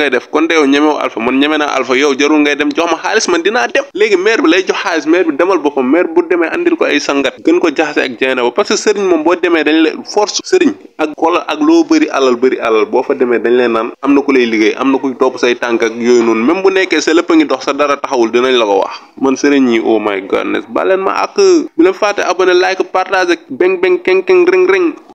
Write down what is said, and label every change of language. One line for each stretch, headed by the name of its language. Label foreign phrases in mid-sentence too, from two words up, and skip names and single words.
Wolof: ngay def kon de yow ñemew Alpha man ñeme naa Alpha yow jarul ngay dem jox ma xaalis man dinaa dem léegi maire bi lay jox xaalis maire bi demal boppam maire bu demee andil ko ay sangat gën ko jaxase ak Jeena ba
French: parce que
Wolof: sëriñ moom boo demee dañ leen force sëriñ ak xoolal ak loo bëri alal boo fa demee dañ leen naan am na ku lay liggéey am na ku topp say tànk ak yooyu noonu même bu nekkee sa lépp a ngi dox sa dara taxawul dinañ la ko wax man sëriñ yi
English: oh my goodness
Wolof: baleen ma ak bu leen fàtte
French: abonné like partage beng beng keng keng ring ring